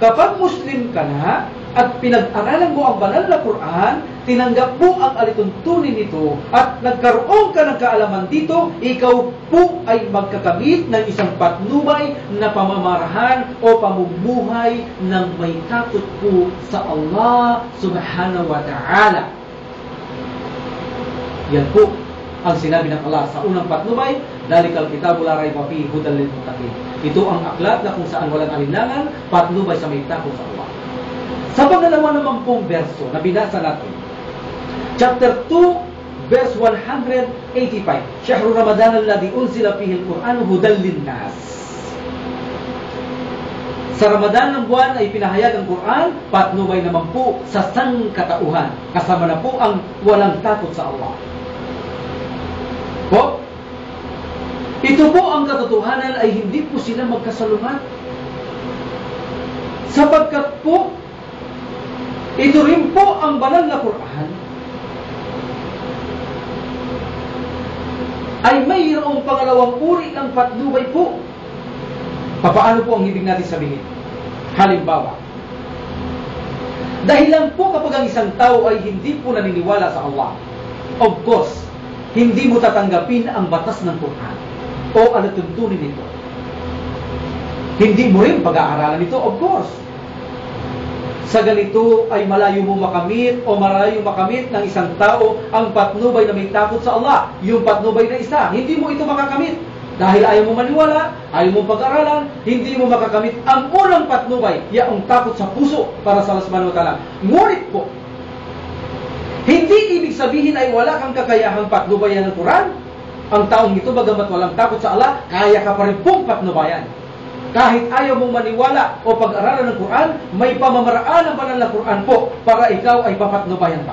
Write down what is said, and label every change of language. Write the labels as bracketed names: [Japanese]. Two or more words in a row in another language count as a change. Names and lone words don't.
[Filipino] Kapag Muslim ka na at pinag-aralan mo ang banal na Quran, tinanggap mo ang alituntunin nito at nagkaroon ka ng kaalaman dito, ikaw po ay magkakamit ng isang patnubay na pamamarahan o pamumuhay ng may takot po sa Allah [Arabic] سبحانه وتعالى. [Filipino] Yan po ang sinabi ng Allah sa unang patnubay, [Arabic] ذلك الكتاب لا ريب فيه هدى للمتقين. [Filipino] Ito ang aklat na kung saan walang alinlangan, patnubay sa may takot sa Allah. Sa pangalawa naman pong verso na binasa natin, chapter 2, verse 185, [Arabic] شهر رمضان الذي أنزل فيه القرآن هدى للناس. [Filipino] Sa Ramadan ng buwan ay pinahayag ang Quran, patnubay naman po sa sangkatauhan, kasama na po ang walang takot sa Allah. Po, ito po ang katotohanan ay hindi po sila magkasalungat. Sapagkat po, ito rin po ang banal na Quran ay mayroong pangalawang uri ng patnubay po. Paano po ang ibig natin sabihin? Halimbawa, dahil lang po kapag ang isang tao ay hindi po naniniwala sa Allah, [English] of course, [Filipino] hindi mo tatanggapin ang batas ng Quran o ano tuntunin nito. Hindi mo rin pag-aaralan ito, [English] of course. [Filipino] Sa ganito ay malayo mo makamit o malayo makamit ng isang tao ang patnubay na may takot sa Allah. Yung patnubay na isa, hindi mo ito makakamit. Dahil ayaw mo maniwala, ayaw mo pag-aralan, hindi mo makakamit ang unang patnubay, yaong takot sa puso para sa Allah [Arabic] سبحانه وتعالى. [Filipino] Ngunit po, hindi ibig sabihin ay wala kang kakayahang patnubayan ng Quran. Ang taong ito, bagamat walang takot sa Allah, kaya ka pa rin pong patnubayan. Kahit ayaw mong maniwala o pag-aralan ng Quran, may pamamaraan ang banal na Quran po para ikaw ay papatnubayan pa.